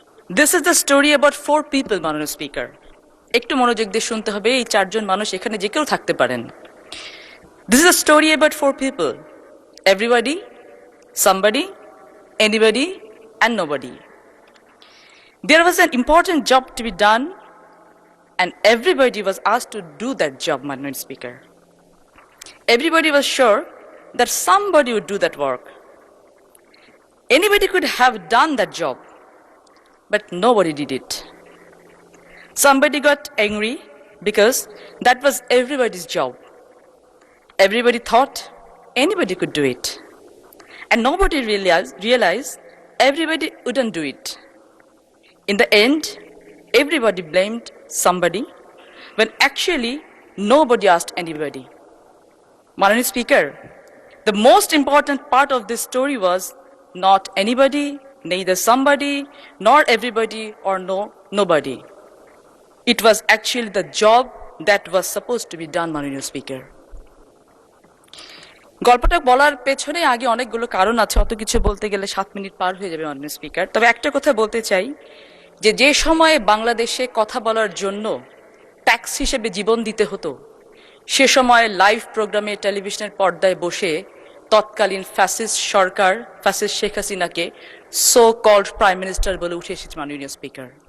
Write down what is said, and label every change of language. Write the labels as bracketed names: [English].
[English] this is the story about 4 people [Bangla] মাননীয় speaker. একটু মনোযোগ দিয়ে শুনতে হবে, এই 4 জন মানুষ এখানে যে কেউ থাকতে পারেন। [English] This is a story about 4 people, everybody, somebody, anybody and nobody. There was an important job to be done and everybody was asked to do that job, Honorable Speaker. Everybody was sure that somebody would do that work. Anybody could have done that job, but nobody did it. Somebody got angry because that was everybody's job. Everybody thought anybody could do it. And nobody realized everybody wouldn't do it. In the end, everybody blamed somebody when actually nobody asked anybody. Honorable Speaker, the most important part of this story was not anybody, neither somebody, nor everybody, or nobody. It was actually the job that was supposed to be done, Honorable Speaker. [Bangla] গল্পটা বলার পেছনে আগে অনেকগুলো কারণ আছে, অত কিছু বলতে গেলে 7 মিনিট পার হয়ে যাবে মাননীয় স্পিকার। তবে একটা কথা বলতে চাই যে সময়ে বাংলাদেশে কথা বলার জন্য ট্যাক্স হিসেবে জীবন দিতে হতো, সে সময় লাইভ প্রোগ্রামে টেলিভিশনের পর্দায় বসে তৎকালীন ফ্যাসিস্ট সরকার ফ্যাসিস্ট শেখ হাসিনাকে [English] so called prime minister [Bangla] বলে উঠে এসেছে মাননীয় স্পিকার।